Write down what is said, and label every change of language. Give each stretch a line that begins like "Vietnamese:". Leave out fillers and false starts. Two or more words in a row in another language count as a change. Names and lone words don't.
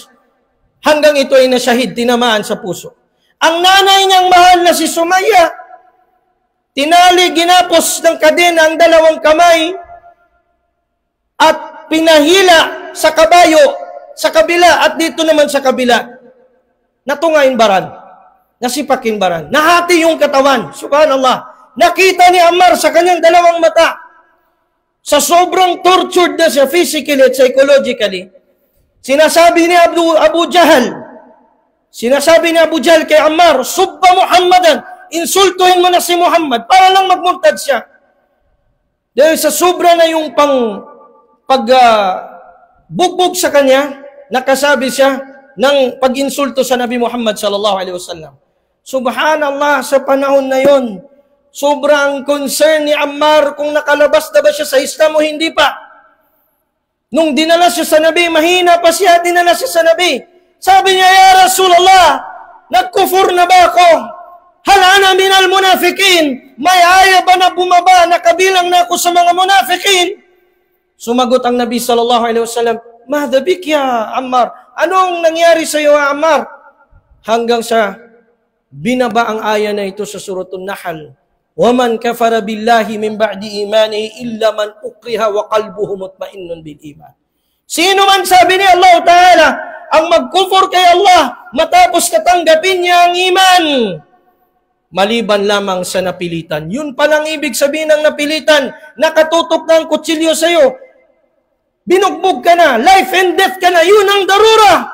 Filipino: Hanggang ito ay nasyahid, tinamaan sa puso. Ang nanay niyang mahal na si Sumayya, tinali, ginapos ng kadena ang dalawang kamay, at pinahila sa kabayo, sa kabila, at dito naman sa kabila, natungayin baran. Nasipakin baran. Nahati yung katawan. Subhanallah. Nakita ni Ammar sa kanyang dalawang mata. Sa sobrang tortured na siya physically at psychologically, sinasabi ni Abu Jahal kay Ammar,
Arabic: سبّوا محمدًا,
Filipino: insultuhin mo na si Muhammad para lang magmurtad siya. Dahil sa sobra na yung bugbog sa kanya, nakasabi siya ng pag-insulto sa Nabi Muhammad
Arabic: صلى الله عليه وسلم.
Filipino: Subhanallah, sa panahon na yon, sobrang concern ni Ammar kung nakalabas na ba siya sa Islam o hindi pa. Nung dinala siya sa Nabi, mahina pa siya, dinala siya sa Nabi. Sabi niya,
Arabic: يا رسول الله,
Filipino: nagkufur na ba ako?
Arabic: هل أنا من المنافقين?
Filipino: May aya ba na bumaba na kabilang na ako sa mga munafikin? Sumagot ang Nabi
Arabic: صلى الله عليه وسلم, ماذا بك يا عمار?
Filipino: Anong nangyari sa iyo, Ammar? Hanggang sa binaba ang aya na ito sa Suratul Nahl.
Arabic: وَمَنْ كَفَرَ بِاللَّهِ مِنْ بَعْدِ إِيمَانِهِ إِلَّا مَنْ أُكْرِهَ وَقَلْبُهُ مُطْمَئِنٌ بِالْإِيمَانِ.
Filipino: Sino man, sabi ni Allah Ta'ala, ang magkufur kay Allah matapos katanggapin niya ang iman, maliban lamang sa napilitan. Yun palang ibig sabihin ng napilitan, nakatutok na ang kutsilyo sa iyo, binugbog ka na,
English: life and death
Filipino: ka na, yun ang darura.